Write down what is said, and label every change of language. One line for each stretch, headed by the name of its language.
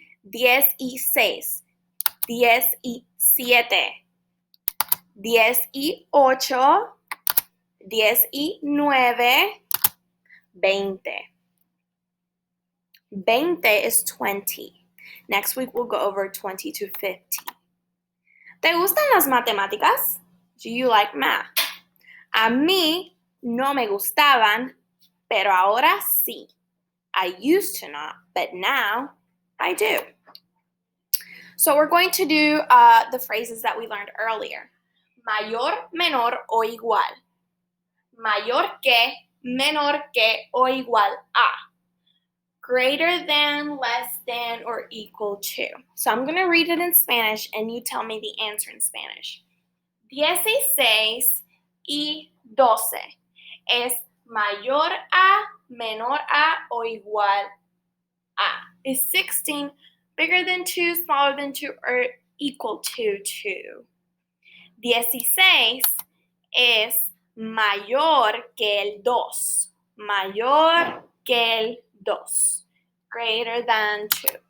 Spanish: 10 y 6, 10 y 7, 10 y 8, 10 y 9, 20.
English: 20 is 20. Next week we'll go over 20 to 50.
Spanish: ¿Te gustan las matemáticas?
English: Do you like math?
Spanish: A mí no me gustaban, pero ahora sí.
English: I used to not, but now I do. So we're going to do the phrases that we learned earlier.
Spanish: Mayor, menor o igual. Mayor que, menor que o igual a.
English: Greater than, less than, or equal to. So I'm going to read it in Spanish and you tell me the answer in Spanish.
Spanish: 16 y 12 es mayor a, menor a, o igual a.
English: Is 16 bigger than 2, smaller than 2, or equal to 2?
Spanish: 16 es mayor que el 2. Mayor que el 2.
English: Greater than 2.